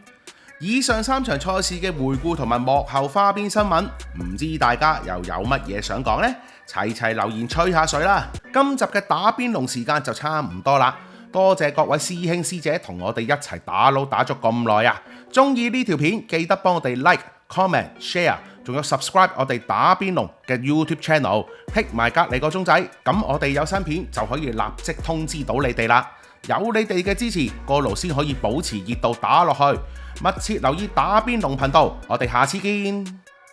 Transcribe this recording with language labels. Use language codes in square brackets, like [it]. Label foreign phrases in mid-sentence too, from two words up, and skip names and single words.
[yue] 以上3場賽事嘅回顧同埋幕後花邊新聞，唔知大家又有乜嘢想講呢？齊齊留言吹下水啦！今集嘅打邊爐時間就差唔多啦，多謝各位師兄師姐同我哋一齊打撈打咗咁耐啊！中意呢條片記得幫我哋 [en] like、comment、share， [yue] 仲有 subscribe 我哋打邊爐嘅 YouTube channel， hit 埋隔離個鐘仔，咁我哋有新片就可以立即通知到你哋啦。有你哋嘅支持，個爐先可以保持熱度打落去。密切留意打邊爐頻道，我哋下次見。